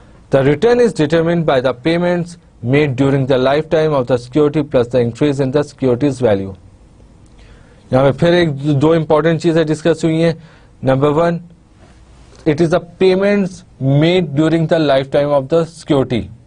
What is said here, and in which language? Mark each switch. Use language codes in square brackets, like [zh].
[en] The return is determined by the payments made during the lifetime of the security plus the increase in the security's value. [ur] یہاں پہ پھر ایک دو important چیزیں discuss ہوئی ہیں. [en] Number 1, it is the payments made during the lifetime of the security.